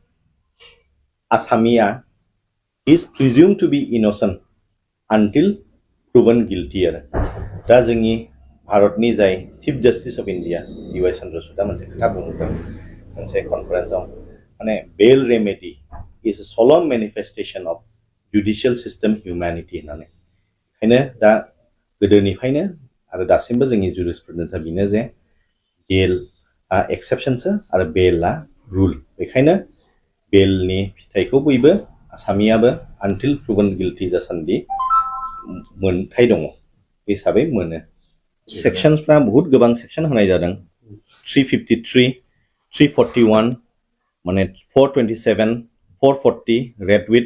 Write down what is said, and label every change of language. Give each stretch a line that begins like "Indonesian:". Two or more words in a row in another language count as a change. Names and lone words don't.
Bodo: आसामिया
English: is presumed to be innocent until proven guilty
Bodo: आरो दा जोंनि भारतनि जाय
English: Chief Justice of India
Bodo: DY चन्द्रचूडआ मोनसे खोथा बुंदों मोनसे कनफारेन्सआव माने
English: bail remedy is a solemn manifestation of judicial system humanity
Bodo: होननानै ओंखायनो दा गोदोनिफ्रायनो आरो दासिमबो जोंनि जुरिसप्रुडेन्सआ बेनो जे जेलआ एक्सेप्सनसो आरो बेलआ रुल बेखायनो बेलनि फिथाइखौ बयबो आसामियाबो
English: until proven guilty
Bodo: जासान्दि मोनथाय दङ हिसाबै मोनो सेक्सनफ्रा बहुत गोबां सेक्सन होनाय जादों 353 341 माने 427 440
English: read with